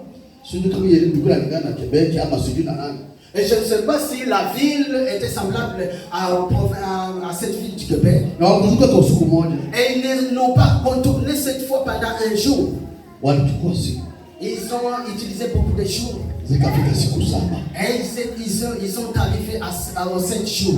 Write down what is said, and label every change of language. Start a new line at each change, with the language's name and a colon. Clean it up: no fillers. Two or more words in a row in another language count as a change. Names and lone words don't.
Swahili: Sijui kama Yeriko ilingana na Quebec ama sijui na nani.
French: Et je ne sais pas si la ville était semblable à cette ville du Québec. Et ils n'ont pas contourné cette fois pendant un jour. Ils ont utilisé beaucoup de jours. Et ils sont arrivés aux 7 jours.